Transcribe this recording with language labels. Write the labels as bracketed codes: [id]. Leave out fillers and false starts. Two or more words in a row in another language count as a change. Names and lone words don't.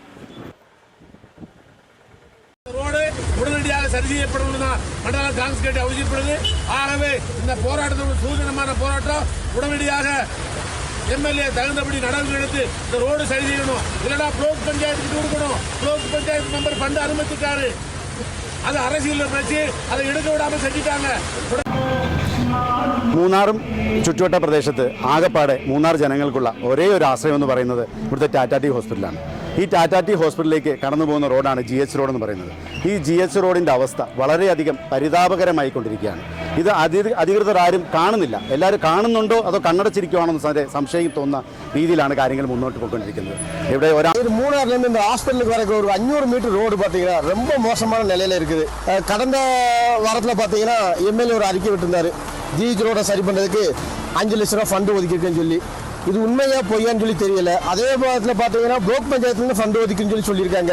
[ta] உடனடியாக சரி செய்யப்படும் மண்டல காங்கிரஸ் கட்சி அறிவிக்கப்படுது. ஆகவே இந்த போராட்டத்தோட சூதனமான போராட்டம் உடனடியாக எம்எல்ஏ தகுந்தபடி நடவடிக்கை எடுத்து இந்த ரோடு சரி செய்யணும். இல்லைன்னா பிளாக் பஞ்சாயத்துக்கு கொடுக்கணும். பிளாக் பஞ்சாயத்து மெம்பர் ஃபண்ட் அனுமதித்தாரு. அது அரசியல் வச்சு அதை எடுக்க விடாம செஞ்சுட்டாங்க. [ml] മൂന്നാറും ചുറ്റുവട്ട പ്രദേശത്ത് ആകെപ്പാടെ മൂന്നാർ ജനങ്ങൾക്കുള്ള ഒരേ ഒരു ആശ്രയം എന്ന് പറയുന്നത് ഇവിടുത്തെ ടാറ്റാ ടി ഹോസ്പിറ്റലാണ്. ഈ ടാറ്റാ ടി ഹോസ്പിറ്റലിലേക്ക് കടന്നു പോകുന്ന റോഡാണ് GH റോഡ് എന്ന് പറയുന്നത്. ഈ GH റോഡിൻ്റെ അവസ്ഥ വളരെയധികം പരിതാപകരമായിക്കൊണ്ടിരിക്കുകയാണ്. ഇത് അധികൃതർ ആരും കാണുന്നില്ല. എല്ലാവരും കാണുന്നുണ്ടോ അതോ കണ്ണടച്ചിരിക്കുവാണോ എന്ന് സംശയം തോന്നുന്ന രീതിയിലാണ് കാര്യങ്ങൾ മുന്നോട്ട് പോയിക്കൊണ്ടിരിക്കുന്നത്. ഇവിടെ [ta] மூணார்லேருந்து இந்த ஹாஸ்பிட்டலுக்கு வரைக்கும் ஒரு 500 மீட்டர் ரோடு பார்த்தீங்கன்னா ரொம்ப மோசமான நிலையில் இருக்குது. கடந்த வாரத்தில் பார்த்தீங்கன்னா எம்எல்ஏ ஒரு அறிக்கை விட்டுருந்தாரு, GH ரோடை சரி பண்ணுறதுக்கு 5 லட்ச ரூபா ஃபண்டு ஒதுக்கிருக்கேன்னு சொல்லி. இது உண்மையா பொய்யான்னு சொல்லி தெரியல. அதே நேரத்தில் பார்த்தீங்கன்னா பிளாக் பஞ்சாயத்துலேருந்து ஃபண்டு ஒதுக்குன்னு சொல்லியிருக்காங்க.